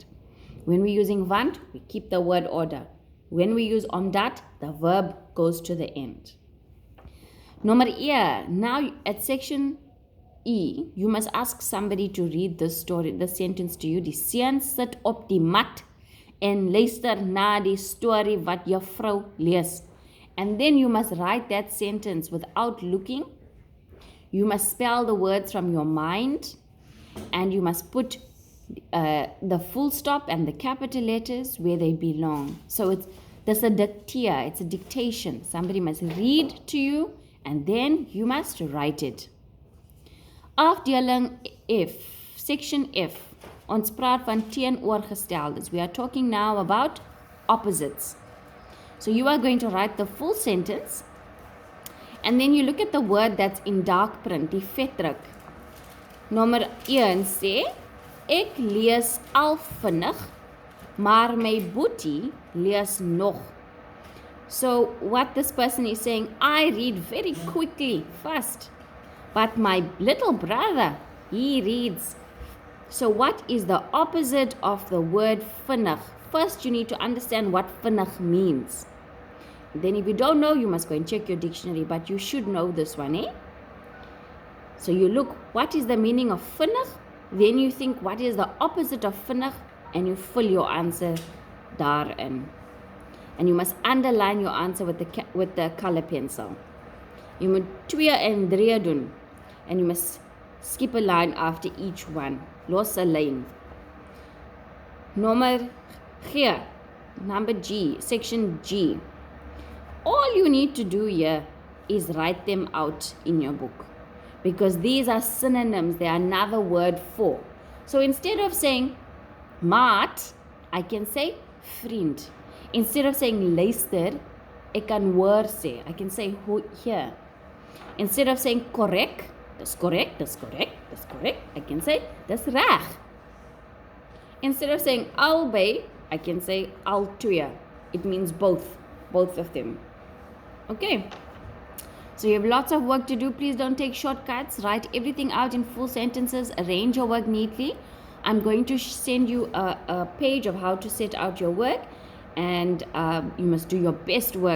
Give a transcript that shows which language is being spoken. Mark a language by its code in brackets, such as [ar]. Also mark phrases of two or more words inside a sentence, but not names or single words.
[en] When we're using want, we keep the word order. When we use omdat, the verb goes to the end. Number E, now at section E, you must ask somebody to read this story, the sentence to you. [af] Die seun sit op die mat en luister na die story wat juffrou lees. [en] And then you must write that sentence without looking. You must spell the words from your mind, and you must put the full stop and the capital letters where they belong. So there's a dictea, it's a dictation. Somebody must read to you, and then you must write it. [af] Afdeling F, [en] section F, [af] ons praat van teenoorgesteldes. [en] We are talking now about opposites. So you are going to write the full sentence, and then you look at the word that's in dark print, [af] die vetdruk. Nommer 1 sê, ek lees al vinnig, maar my boetie lees nog. [en] So what this person is saying, I read very quickly, fast, but my little brother, he reads. So what is the opposite of the word vinnig? First you need to understand what vinnig means. Then if you don't know, you must go and check your dictionary, but you should know this one, eh? So you look, what is the meaning of vinnig? Then you think, what is the opposite of vinnig? And you fill your answer daarin. And you must underline your answer with the color pencil. [af] You moet 2 en 3 doen. [en] And you must skip a line after each one. [af] Los 'n lyn. [en] Number G, section G. All you need to do here is write them out in your book, because these are synonyms. They are another word for. So instead of saying maat, I can say vriend. Instead of saying [af] luister, ek kan hoor sê. [en] I can say here. Instead of saying korrek, [af] Dis correct, dis correct, dis correct. [en] I can say [af] dis reg. [en] Instead of saying albei, I can say albei. It means both of them. Okay. So you have lots of work to do. Please don't take shortcuts. Write everything out in full sentences. Arrange your work neatly. I'm going to send you a page of how to set out your work, and you must do your best work.